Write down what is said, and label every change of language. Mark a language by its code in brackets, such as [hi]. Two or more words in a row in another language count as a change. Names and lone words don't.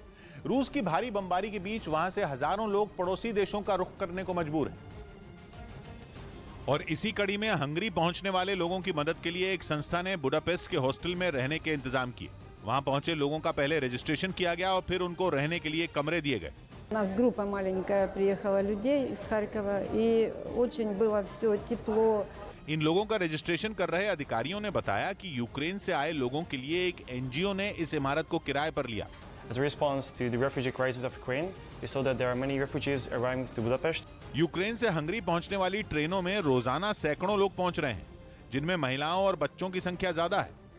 [hi] रूस की भारी बमबारी के बीच वहां से हजारों लोग पड़ोसी देशों का रुख करने को मजबूर हैं। और इसी कड़ी में हंगरी पहुंचने वाले लोगों की मदद के लिए एक संस्था ने बुडापेस्ट के हॉस्टल में रहने के इंतजाम किए। वहां पहुंचे लोगों का पहले रजिस्ट्रेशन किया गया और फिर उनको रहने के लिए कमरे दिए गए। [ru] У нас группа маленькая приехала людей из Харькова, и очень было все тепло. [hi] इन लोगों का रजिस्ट्रेशन कर रहे अधिकारियों ने बताया कि यूक्रेन से आए लोगों के लिए एक एनजीओ ने इस इमारत को किराए पर लिया। [en] As a response to the refugee crisis of Ukraine, we saw that there are many refugees arriving to Budapest. [hi] यूक्रेन से हंगरी पहुंचने वाली ट्रेनों में रोजाना सैकड़ों लोग पहुंच रहे हैं, जिनमें महिलाओं और बच्चों की संख्या ज्यादा है।